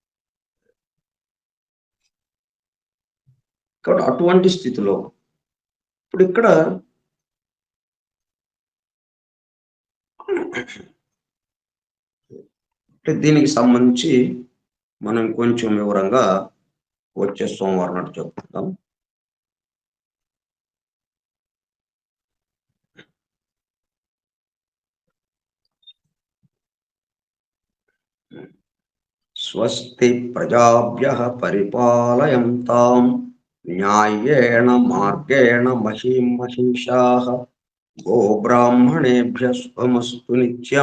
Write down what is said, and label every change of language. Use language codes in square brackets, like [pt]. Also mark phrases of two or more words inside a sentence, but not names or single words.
[te] కాబట్టి అటువంటి స్థితిలో ఇప్పుడు ఇక్కడ దీనికి సంబంధించి మనం కొంచెం వివరంగా వచ్చే సోమవారం నాడు చెప్పుకుందాం. [sa] స్వస్తి ప్రజాభ్యః పరిపాలయంతాం న్యాయేణ మార్గేణ మహీం మహిషాః గోబ్రాహ్మణేభ్యः శుభమస్తు నిత్యం.